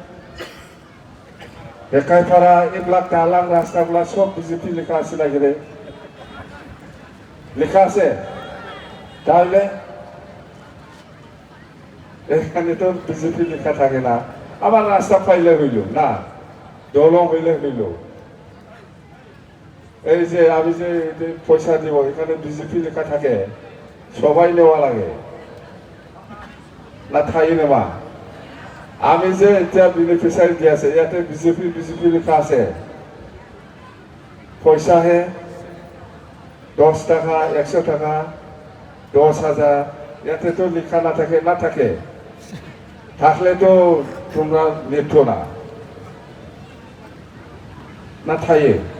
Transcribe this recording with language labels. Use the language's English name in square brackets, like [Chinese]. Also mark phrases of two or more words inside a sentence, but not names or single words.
[Bangla] একাইপাড়া এইবিলাক দালাং রাস্তাগুলা সব বিজেপি লেখা আছে নাকি রে লেখা আছে তাহলে এখানে তো বিজেপি লেখা থাকে না আবার রাস্তা পাইলে হইল না দলং হইলে হইল এই যে আমি যে পয়সা দিব এখানে বিজেপি লেখা থাকে সবাই নেওয়া লাগে না থাই নেওয়া আমি যে এতিয়া বেনিফিচিয়ারি দি আছে ইয়াতে বিজেপি লেখা আছে পয়সাহে 10 টাকা 100 টাকা 10,000 ইয়াতে তো লেখা না থাকে থাকলে তো তোমরা নিত না থাইয়ে